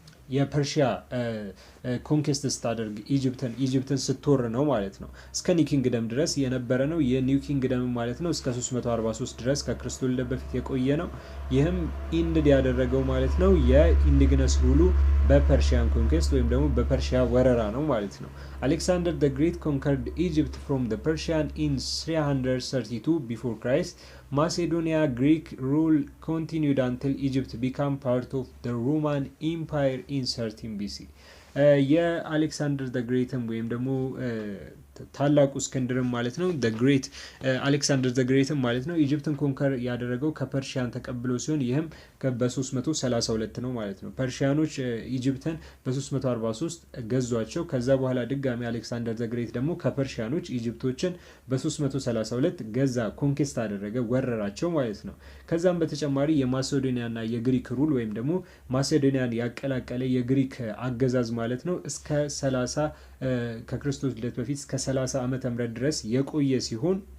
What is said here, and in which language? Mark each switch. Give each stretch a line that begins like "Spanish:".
Amharic: የፐርሺያ ኮንኩስት ስታደርግ ኢጂፕትን ስትወር ነው ማለት ነው። እስከ ኒው ኪንግደም ድረስ የነበረ ነው። የኒው ኪንግደም ማለት ነው እስከ 343 ድረስ ከክርስቶስ ልደት በፊት የቆየ ነው። ይህም ኢንድድ ያደረገው ማለት ነው የኢንዲጂነስ ሩሉ በፐርሺያን ኮንኩስት ወይም ደግሞ በፐርሺያ ወረራ ነው ማለት ነው። አሌክሳንደር
English: the Great conquered Egypt from the Persian in 332 before Christ. Macedonia Greek rule continued until Egypt became part of the Roman Empire in 13 BC.
Amharic: የአሌክሳንደር the Greatም ወይም ደግሞ ታላቁ እስክንድርም ማለት ነው the Great አሌክሳንደር the Greatም ማለት ነው ኢጂፕትን ኮንከር ያደረገው ከፐርሺያን ተቀብሎ ሲሆን ይህም በ332 ነው ማለት ነው። ፐርሺያኖች ኢጂፕትን በ343 ገዟቸው። ከዛ በኋላ ድጋሚ አሌክሳንደር the Great ደግሞ ከፐርሺያኖች ኢጂፕቶችን በ332 ገዛ ኮንኩስት አደረገ ወረራቸው ማለት ነው። ከዛም በተጨማሪ የማሴዶኒያና የግሪክ ሩል ወይም ደግሞ ማሴዶኒያን ያቀላቀለ የግሪክ አገዛዝ ማለት ነው እስከ 30 ከክርስቶስ ልደት በፊት እስከ 30 ዓመተ ምህረት ድረስ የቆየ ሲሆን